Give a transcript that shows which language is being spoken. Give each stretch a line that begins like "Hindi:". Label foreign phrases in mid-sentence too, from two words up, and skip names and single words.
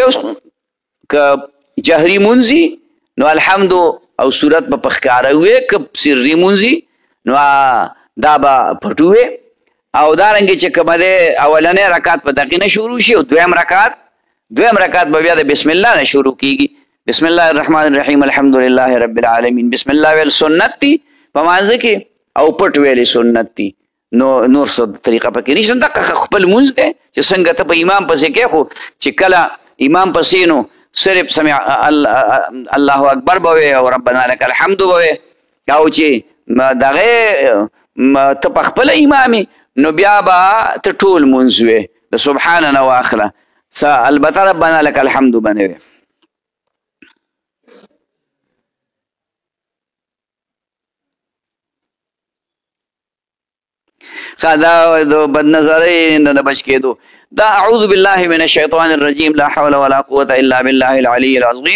Pashto: که جهري مونځي نو الحمد او صورت به په ښکاره وې، که سري مونځي نو دا به پټو وې. او دارنګې چې کومه دی اولنی رکعت په دقې نه شروع شي او دویم رکعت به بیا د
Arabic: بسم الله
Pashto: نه شروع کیږي.
Arabic: بسم الله الرحمن الرحیم الحمد لله رب العالمین. بسم الله
Pashto: ویل سنت دي په مانځه کې او پټ ویلې سنت دي. نور څه طریقه پکې نشته. دقه خپل مونځ دی چې څنګه ته په امام پسې کې، خو چې کله امام پسې نو صرف
Arabic: سمع الله اکبر
Pashto: به وې او
Arabic: ربنا لک الحمد
Pashto: به وې. او چې دغه ته په خپله امامې نو بیا به ته ټول مونځ وې د سبحان نه واخله، البته
Arabic: ربنا لک الحمد
Pashto: به نه وې. دا د بدنظرۍ نه د بچ کېدو دا
Arabic: اعوذ بالله من الشیطان الرجیم لا حول ولا قوة الا بالله العلی العظیم.